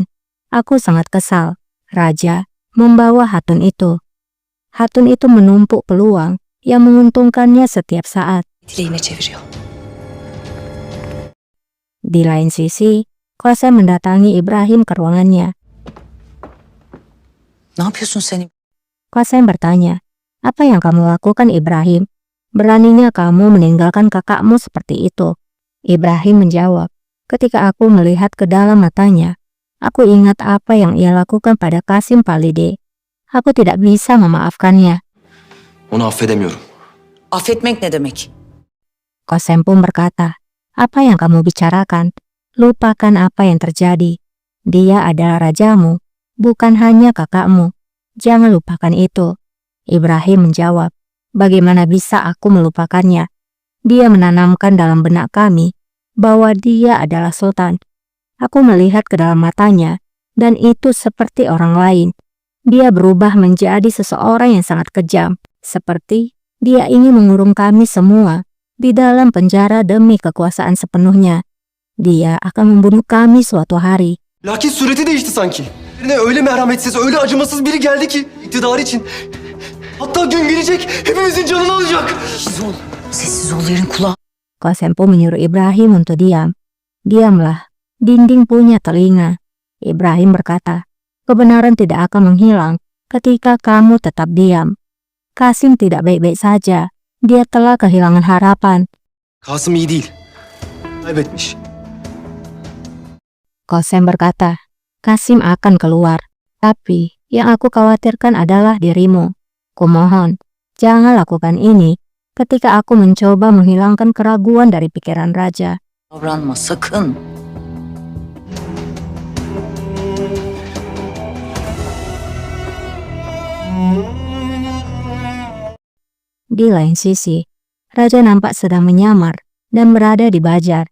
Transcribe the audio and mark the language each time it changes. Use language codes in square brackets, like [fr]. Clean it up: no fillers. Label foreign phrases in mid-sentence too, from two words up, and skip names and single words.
[id] Aku sangat kesal. Raja membawa Hatun itu. Hatun itu menumpuk peluang yang menguntungkannya setiap saat." [tr] Dileğine çeviriyor. [id] Di lain sisi, Qasem mendatangi Ibrahim ke ruangannya. [tr] Ne yapıyorsun sen? [id] Qasem bertanya, "Apa yang kamu lakukan, Ibrahim? Beraninya kamu meninggalkan kakakmu seperti itu?" Ibrahim menjawab, "Ketika aku melihat ke dalam matanya, aku ingat apa yang ia lakukan pada Qasim Valide. Aku tidak bisa memaafkannya." [tr] Onu affedemiyorum. Affetmek ne demek? [id] Qasem pun berkata, "Apa yang kamu bicarakan? Lupakan apa yang terjadi. Dia adalah rajamu, bukan hanya kakakmu. Jangan lupakan itu." Ibrahim menjawab, "Bagaimana bisa aku melupakannya? Dia menanamkan dalam benak kami bahwa dia adalah sultan. Aku melihat ke dalam matanya, dan itu seperti orang lain. Dia berubah menjadi seseorang yang sangat kejam, seperti dia ingin mengurung kami semua di dalam penjara demi kekuasaan sepenuhnya. Dia akan membunuh kami suatu hari." [tr] Lakin sureti değişti sanki. Birine öyle merhametsiz, öyle acımasız biri geldi ki iktidarı için. Hatta gün gelecek hepimizin canını alacak. Sessiz ol. Sessiz ol, yerin kulağı. [id] Qasem pun menyuruh Ibrahim untuk diam. "Diamlah, dinding punya telinga." Ibrahim berkata, "Kebenaran tidak akan menghilang ketika kamu tetap diam. Qasim tidak baik-baik saja. Dia telah kehilangan harapan." [tr] Kasım iyi değil. Kaybetmiş. [id] Qasem berkata, "Qasim akan keluar. Tapi yang aku khawatirkan adalah dirimu. Kumohon, jangan lakukan ini ketika aku mencoba menghilangkan keraguan dari pikiran Raja." [tr] Davranma sakın. [id] Di lain sisi, Raja nampak sedang menyamar dan berada di Bajar.